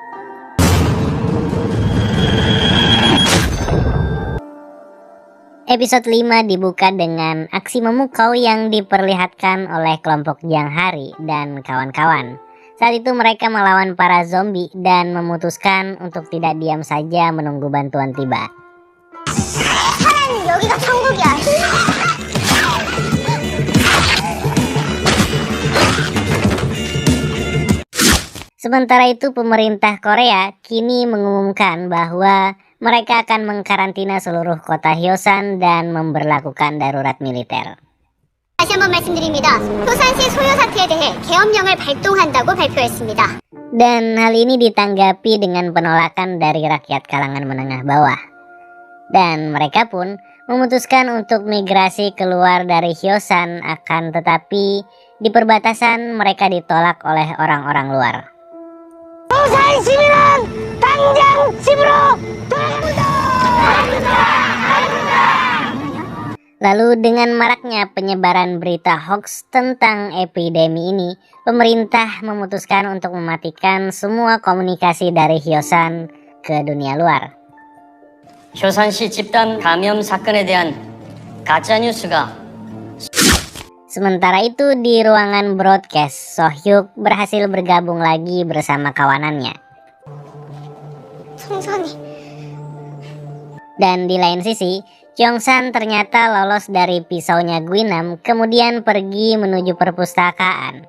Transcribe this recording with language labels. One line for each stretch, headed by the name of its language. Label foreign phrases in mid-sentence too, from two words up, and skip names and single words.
Indonesian: Episode 5 dibuka dengan aksi memukau yang diperlihatkan oleh kelompok Jang Hari dan kawan-kawan. Saat itu mereka melawan para zombie dan memutuskan untuk tidak diam saja menunggu bantuan tiba.
Korean: 여기가 천국이야.
Indonesian: Sementara itu pemerintah Korea kini mengumumkan bahwa mereka akan mengkarantina seluruh kota Hyosan dan memberlakukan darurat militer.
Korean: 다시 한번 말씀드립니다. 효산시 소요 사태에 대해 계엄령을 발동한다고 발표했습니다.
Indonesian: Dan hal ini ditanggapi dengan penolakan dari rakyat kalangan menengah bawah. Dan mereka pun memutuskan untuk migrasi keluar dari Hyosan, akan tetapi di perbatasan mereka ditolak oleh orang-orang luar. Lalu dengan maraknya penyebaran berita hoax tentang epidemi ini, pemerintah memutuskan untuk mematikan semua komunikasi dari Hyosan ke dunia luar.
Korean: 효산시 집단 감염 사건에 대한 가짜 뉴스가
Indonesian: Sementara itu di ruangan broadcast, Sohyuk berhasil bergabung lagi bersama kawanannya.
Korean: 총선이
Indonesian: Dan di lain sisi, Cheongsan ternyata lolos dari pisaunya Guinam kemudian pergi menuju perpustakaan.